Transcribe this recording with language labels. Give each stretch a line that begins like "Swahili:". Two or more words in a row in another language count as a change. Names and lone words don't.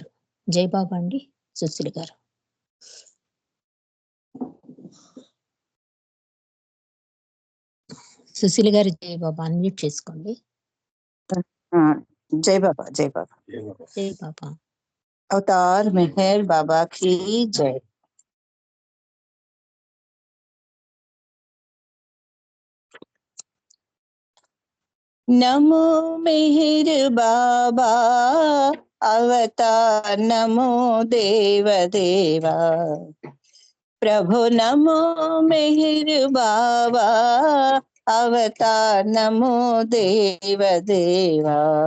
Telugu: జై బాబా అండి. సుశీల గారు. సుశీల గారు జై బాబా అన్మ్యూట్ చేసుకోండి. జై బాబా. జై బాబా. జై బాబా.
Hindi: అవతార్ మెహర్ బాబా की जय. नमो मेहर बाबा अवतार, नमो देव देवा प्रभु, नमो मेहर बाबा अवतार, नमो देव देवा